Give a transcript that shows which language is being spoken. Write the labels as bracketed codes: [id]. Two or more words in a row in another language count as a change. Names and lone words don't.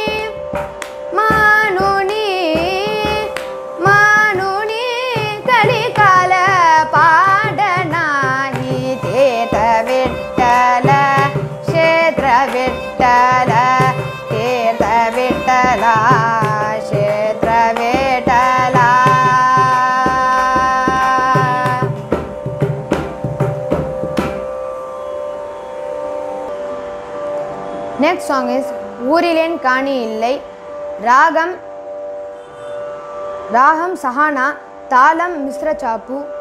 [mr] मानुनी मानुनी कलिकाल पाडनाही तीर्थ विठ्ठल क्षेत्र विठ्ठल तीर्थ विठ्ठला क्षेत्र विठ्ठला [en] Next song is [ta] ஊரிலேன் காணி இல்லை ராகம் சஹானா தாளம் மிஸ்ர சாப்பு